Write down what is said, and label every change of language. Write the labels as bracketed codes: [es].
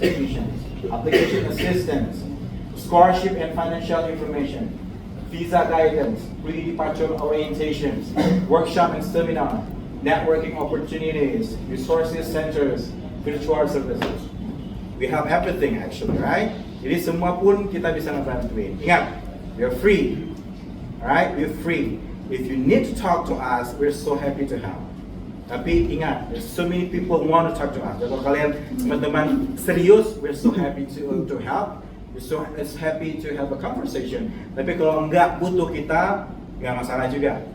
[en] admissions, application assistance, scholarship and financial information, visa guidance, pre-departure orientations, workshop and seminar, networking opportunities, resources centers, virtual services. We have everything actually, right? [id] Jadi semua pun kita bisa ngebantuin. Ingat, [en] we are free, alright? We're free. If you need to talk to us, we're so happy to help. [id] Tapi ingat, [en] there's so many people who want to talk to us. [id] Kalau kalian teman-teman serius, [en] we're so happy to help. We're so happy to have a conversation. [id] Tapi kalau enggak butuh kita, nggak masalah juga.